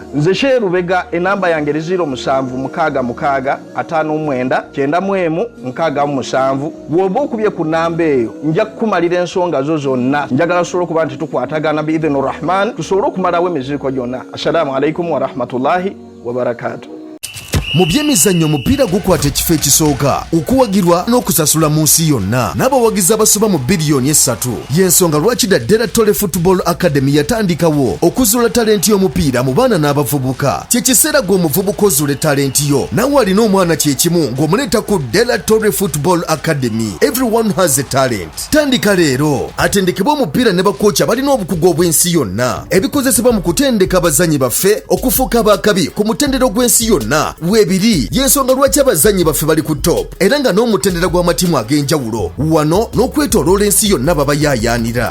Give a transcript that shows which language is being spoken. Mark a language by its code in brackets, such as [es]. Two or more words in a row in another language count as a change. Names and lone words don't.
[lg] Nze Sheru Bega enamba yange 0766599991 bw'oba okubye ku namba eyo nja kukumalira ensonga zo zonna njagala tusobole okuba nti tukwatagana [ar] بإذن الرحمن [lg] tusobole okumalawo emiziriko gyonna. [ar] السلام عليكم ورحمة الله وبركاته. [lg] Mu byemizannyo omupiira gukwata ekifo ekisooka okuwagirwa n'okusasula mu nsi yonna n'abawagizi abasoba mu biliyoni 3 y'ensonga lwaki Dela Football Academy yatandikawo okuzuula talenti y'omupiira mu baana n'abavubuka. Kye kiseera gw'omuvubuka ozuule talenti yo nawe alina omwana kyekimu ng'omuleeta ku Dela Football Academy. [en] Everyone has a talent. [lg] Tandika leero atendekebwa omupiira ne bakooki abalina obukugu obw'ensi yonna ebikozesebwa mu kutendeka abazannyi baffe okufuuka abakabi ku mutendero gw'ensi yonna ebiri y'ensonga lwaki abazannyi baffe bali ku top era nga n'omutendera gw'amatimu ag'enjawulo wano n'okwetoloola ensi yonna baba yaayaanira.